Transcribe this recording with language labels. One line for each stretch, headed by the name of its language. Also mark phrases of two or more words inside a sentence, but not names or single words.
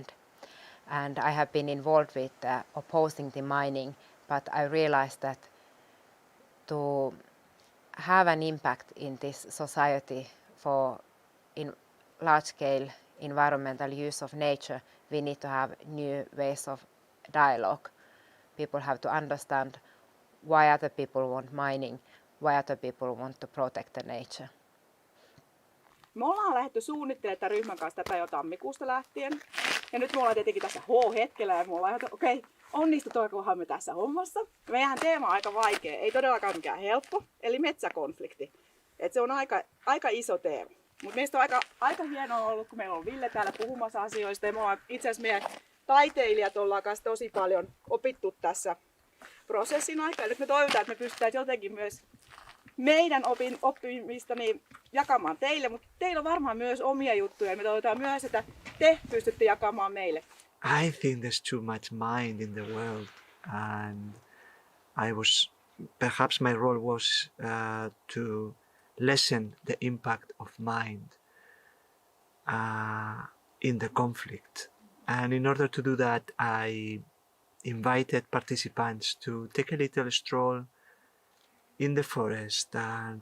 English: And I have been involved with opposing the mining, but I realized that to have an impact in this society in large-scale environmental use of nature, we need to have new ways of dialogue. People have to understand why other people want mining, why other people want to protect the nature.
Finnish: Me ollaan lähdetty suunnittelemaan tämän ryhmän kanssa tätä jo tammikuusta lähtien. Ja nyt me ollaan tietenkin tässä H-hetkellä ja me ollaan ajateltu, okei, onnistutaankohan me tässä hommassa. Meidän teema on aika vaikea, ei todellakaan mikään helppo, eli metsäkonflikti. Et se on aika iso teema. Mutta meistä on aika hienoa ollut, kun meillä on Ville täällä puhumassa asioista. Ja me ollaan itse asiassa meidän taiteilijat ollaan kanssa tosi paljon opittu tässä prosessin aikana. Nyt me toivotaan, että me pystytään jotenkin myös meidän oppimista niin jakamaan teille, mutta teillä on varmaan myös omia juttuja. Me toivotaan myös, että te pystytte jakamaan meille.
English: I think there's too much mind in the world, and perhaps my role was to lessen the impact of mind in the conflict. And in order to do that, I invited participants to take a little stroll in the forest and